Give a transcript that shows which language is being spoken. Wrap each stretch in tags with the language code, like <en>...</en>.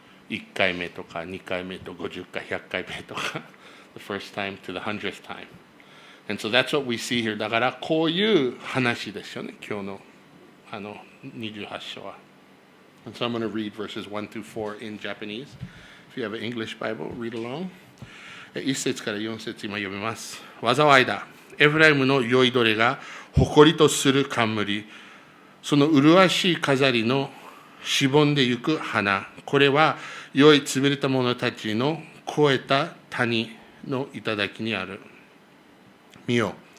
<ja>1回目とか2回目と50回、100回目とか、</ja> <en>the first time to the 100th time. And so that's what we see here.</en> <ja>だからこういう話ですよね、今日の28章は。</ja> <en>And so I'm going to read verses 1 through 4 in Japanese. If you have an English Bible, read along.</en> <ja>1節から4節今読みます。災いだ。エフライムの酔いどれが誇りとする冠。その麗しい飾りのしぼんでゆく花。これは酔い潰れた者たちの肥えた谷の頂にある。見よ。</ja>